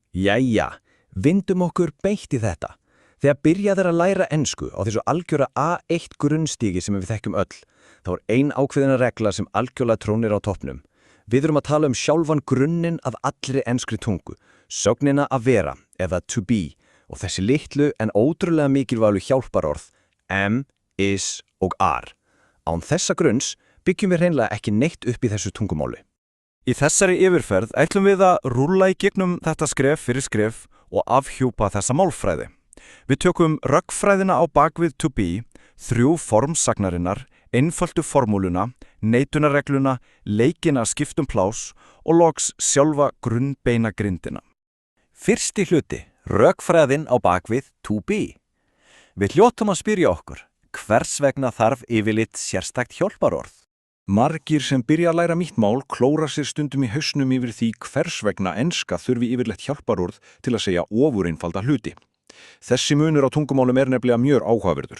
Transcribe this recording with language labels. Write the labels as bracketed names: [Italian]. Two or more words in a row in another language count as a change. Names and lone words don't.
[Icelandic] Jæja, vindum okkur beint í þetta. Þegar byrjað að læra ensku á þessu algjöra A1 grunnstígi sem við þekkjum öll, þá ein ákveðina regla sem algjörlega trónir á toppnum. Við erum að tala sjálfan grunninn af allri enskri tungu, sögnina að vera eða [English] to be, [Icelandic] og þessi litlu en ótrúlega mikilvægu hjálparorð am, is og are. Án þessa grunns byggjum við hreinlega ekki neitt upp í þessu tungumáli. Í þessari yfirferð ætlum við að rúlla í gegnum þetta skref fyrir skref og afhjúpa þessa málfræði. Við tökum röggfræðina á bakvið [English] to be, [Icelandic] 3 formsagnarinnar, einföldu formúluna, neitunarregluna, leikina skiptum plás og loks sjálfa grunnbeinagrindina. Fyrsti hluti, röggfræðin á bakvið [English] to be. [Icelandic] Við hljótum að spyrja okkur, hvers vegna þarf yfirleitt sérstakt hjálparorð? Margir sem byrja að læra nýtt mál klóra sér stundum í hausnum yfir því hvers vegna enska þurfi yfirleitt hjálparorð til að segja ofureinfalda hluti. Þessi munur á tungumálum nefnilega mjög áhugaverður.